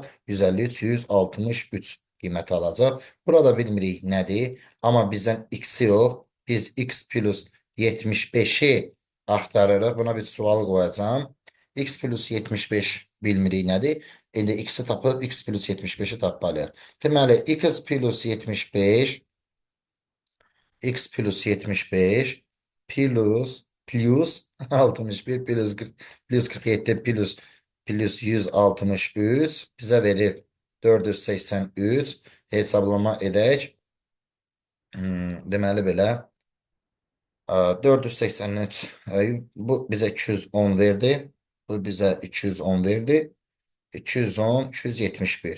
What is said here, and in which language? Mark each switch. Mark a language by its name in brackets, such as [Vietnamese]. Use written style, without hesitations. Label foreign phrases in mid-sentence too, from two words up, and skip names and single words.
[Azerbaijani] 153, 163 qiyməti alacaq. Burada bilmirik nədir. Amma bizdən x yox. Biz x plus 75-i axtarırıq. Buna bir sual qoyacağım. X plus 75 bilmirik nədir. İndi x-i tapıb x plus 75-i tapmalıyıq. Deməli, x plus 75 x plus 75 plus 61 plus 47 plus 163 bizə verir 483 hesablama edək. Deməli belə 483 bu bizə 210 verdi. Bu bizə 210 verdi. 210, 271.